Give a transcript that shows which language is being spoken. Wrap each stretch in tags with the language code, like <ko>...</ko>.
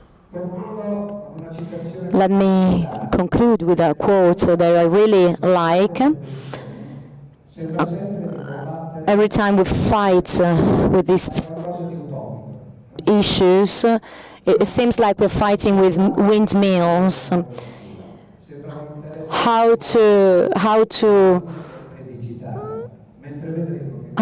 <it>Concludo con una citazione.</it> <en>Let me conclude with a quote that I really like.</en> <it>Sembra sempre di combattere</it> <en>Every time we fight with these</en> <it>qualcosa di utopico.</it> <en>issues, it seems like we're fighting with windmills.</en> <it>Sembra un interesse digitale, mentre vedremo che</it>